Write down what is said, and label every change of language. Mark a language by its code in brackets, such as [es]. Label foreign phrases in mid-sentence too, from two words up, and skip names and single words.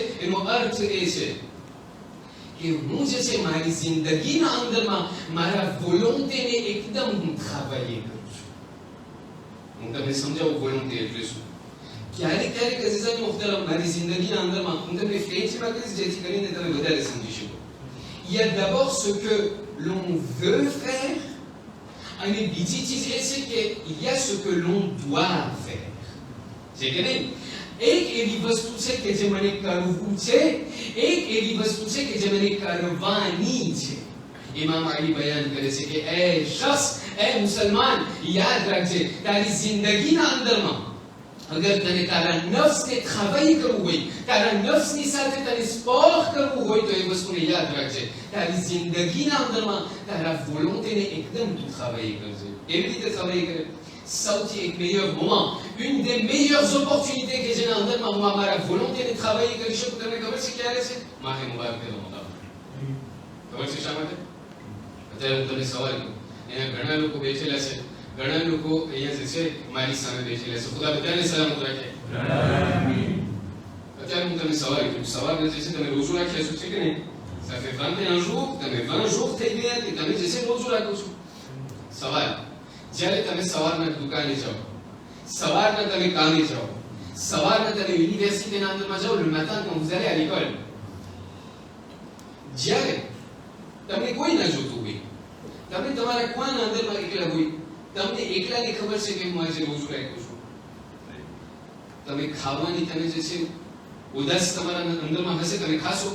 [gu] એનો અર્થ એ છે કે હું જે છે મારી જિંદગીના અંદરમાં મારા વોલોન્ટેને એકદમ હું travailler કરું છું. હું તમને સમજાવું વોલોન્ટે એટલે શું. ક્યારેક અઝીઝાન મુખ્તરમ મારી જિંદગીના અંદરમાં હું તમને ફ્રેન્ચમાં કહીશ જેથી કરીને તમે વધારે સમજી શકો. [fr] Il y a d'abord ce que l'on veut faire, [gu] અને બીજી ચીજ એ છે કે [fr] il y a ce que l'on doit faire. [gu] છે કે નહીં? એક એવી વસ્તુ છે કે જે મને કરવું છે, એક એવી વસ્તુ છે કે જે મને કરવાની છે. ઇમામ અલી બયાન કરે છે કે એ શખ્સ, એ મુસલમાન, યાદ રાખજે તારી જિંદગીના અંદરમાં અગર તને તારા નફ્સને travailler કરવું હોય, તારા નફ્સની સાથે તને સ્પોક કરવું હોય તો એ વસ્તુને યાદ રાખજે. તારી જિંદગીના અંદરમાં તારા વોલોન્ટેને એકદમ તું travailler કરજે. એવી રીતે travailler કરે. સૌથી એક [fr] meilleur moment, une des meilleures opportunités [gu] કે જેના અંદરમાં હું મારા વોલોન્ટેને travailler કરી શકું, તમને ખબર છે ક્યારે છે? માહે મુબારક રમઝાન. ખબર છે શા માટે? અત્યારે હું તમને સવાલ કરું, અહીંયા ઘણા લોકો બેઠેલા છે, ઘણા લોકો અહીંયા જે છે મારી સામે બેઠેલા છે. ખુદા બધાને સલામત રાખે. અત્યારે હું તમને સવાલ કરું, સવારે જે છે તમે રોજુ રાખ્યા છો, છે કે નહીં? [fr] ça fait 21 jours, [gu] તમે 20 jours થઈ ગયા કે તમે જે છે રોજુ રાખો છો. સવાલ, જ્યારે તમે સવારના દુકાને જાઓ, સવારના તમે કામે જાઓ, સવારના તમે યુનિવર્સિટીના અંદરમાં જાઓ, [fr] le matin quand vous allez à l'école, [gu] જ્યારે તમને કોઈ ના જોતું હોય, તમે તમારા કુવાના અંદરમાં એકલા હોય, તમને એકલાને ખબર છે કે હું આજે રોજુ રાખ્યો છું, તમે ખાવાની તમે જે છે ઉદાસ તમારા અંદરમાં હશે, તમે ખાશો?